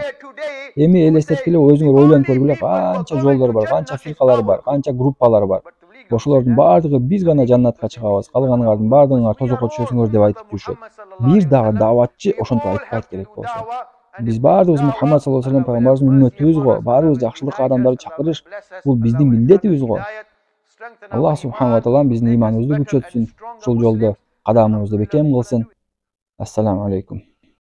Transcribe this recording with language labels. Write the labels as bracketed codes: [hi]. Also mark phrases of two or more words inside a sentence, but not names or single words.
[ky] Эми элестеткиле, өзүңөр ойлонуп көргүлө, канча жолдор бар, канча фиркалар бар, канча группалар бар. Ошолордун бардыгы биз гана жаннатка чыгабыз, калганыңардын бардыгыңар тозокко түшөсүңөр деп айтып жүрүшөт. Бир дагы дааватчы ошентип айтпайт керек болсо. Биз баарыбыз Мухаммад [ar] صلى الله عليه [ky] пайгамбарыбыздын үммөтүбүз го, баарыбыз жакшылыкка адамдарды чакырыш, бул биздин милдетибиз го. Аллах [ar] سبحانه وتعالى [ky] биздин ыйманыбызды күчөтсүн, ушул жолдо кадамыбызды бекем кылсын. [ar] السلام عليكم.